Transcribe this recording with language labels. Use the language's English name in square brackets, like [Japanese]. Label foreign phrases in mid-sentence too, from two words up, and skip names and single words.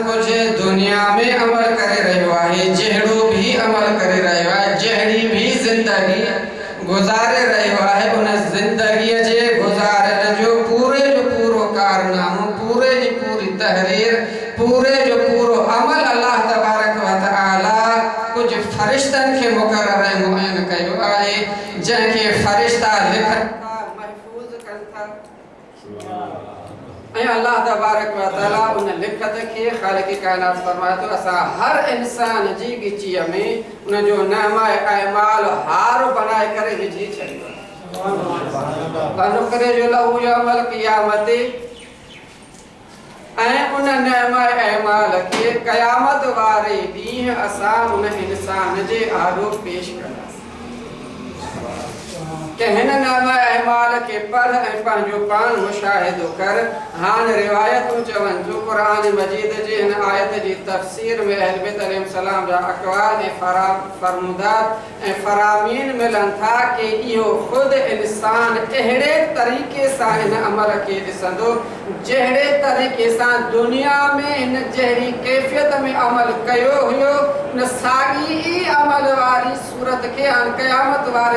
[Sindhi] को जे दुनिया में अमल करे रहियो आहे जहिड़ो भी अमल करे रहियो आहे जहिड़ी भी जिंदगी गुजारे रहियो आहे उन जिंदगी जे गुजारण जो पूरो कारनामो पूरे जी पूरी तहरीर पूरे जो पूरो अमल [Arabic] الله تبارك وتعالى [Sindhi] कुछ फरिश्तन के मुकर्रर मुअय्यन कयो आहे जंहिंखे फरिश्ता लिखन [Arabic] الله تبارك وتعالى [Sindhi] उन लिखत के खालिक कायनात फरमाए तो असा हर इंसान जी गिचीअ में उन जो नामा अमाल हार बनाए करे विझी छॾियो आहे करे जो [Arabic] له يوم القيامة [Sindhi] ऐं उन नामा अमाल के क़यामत वारे ॾींहुं असा उन इंसान जे आॾो पेश कंदासीं के हिन नामा अमाल के पढ़ ऐं पंहिंजो पान मुशाहिदो कर। हान रिवायतूं चवनि जो कुरान मजीद जे हिन आयत जी तफ़सीर में अहल बैत अलैहिस्सलाम जा अक़वाल ऐं फरमूदात ऐं फरामीन मिलनि था कि इहो ख़ुदि इंसान अहिड़े तरीक़े सां हिन अमल खे ॾिसंदो जहिड़े तरीक़े सां दुनिया में हिन जहिड़ी कैफ़ियत में अमल कयो हुयो न साॻी ई अमल वारी सूरत खे हाणे क़यामत वारे